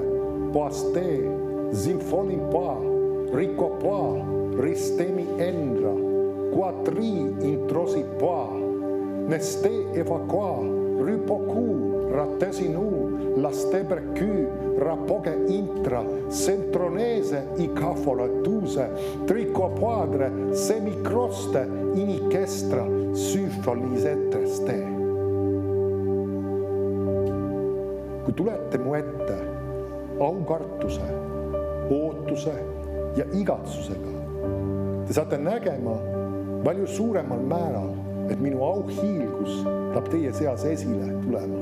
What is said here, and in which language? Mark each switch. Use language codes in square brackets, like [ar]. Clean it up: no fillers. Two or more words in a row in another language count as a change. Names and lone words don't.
[et] paste, zinfolin pa, ricco pa, ristemi endra, quatri introsi pa, neste eva qua, ripocu, rattesinu, laste percu, rapoche intra, centronese, i cafolatuse, trico padre, semicroste, inikestra, symfonisetreste. Kui tulete mu ette aukartuse, ootuse ja igatsusega, te saate nägema palju suuremal määral, et minu auhiilgus tahab teie seas esile tulema.